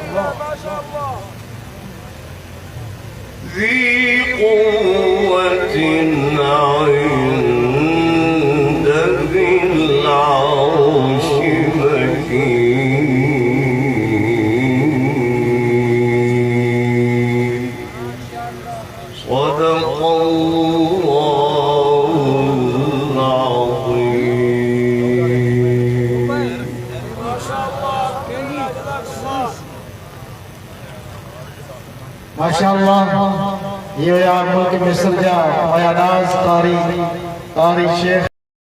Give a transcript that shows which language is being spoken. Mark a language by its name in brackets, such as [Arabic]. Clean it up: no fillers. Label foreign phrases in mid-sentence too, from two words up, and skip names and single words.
[Arabic] ذي قوة عند ذي العرش مكين صدق الله العظيم. [Sindhi] ماشاءالله يہ يار ملڪ مصر جا مايہ ناز قاري شيخ